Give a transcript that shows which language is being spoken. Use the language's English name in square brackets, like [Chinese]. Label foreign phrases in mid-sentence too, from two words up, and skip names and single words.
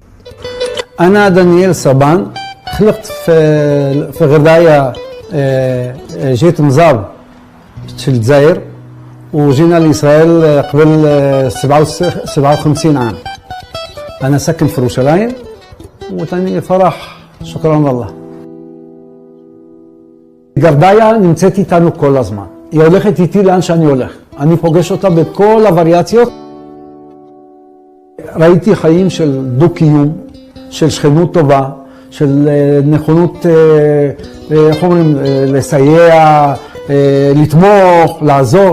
[Arabic] أنا دانيال صبان، خلقت في غرداية، جيت نزار في الجزائر وجينا لإسرائيل قبل 57 عام. أنا ساكن في يروشلايم وتاني فرح، شكرا لله. [Hebrew] גרדאיה נמצאת איתנו כל הזמן. היא הולכת איתי לאן שאני הולך. אני פוגש אותה בכל הווריאציות. ראיתי חיים של דו-קיום, של שכנות טובה, של נכונות, איך אומרים, לסייע, לתמוך, לעזור.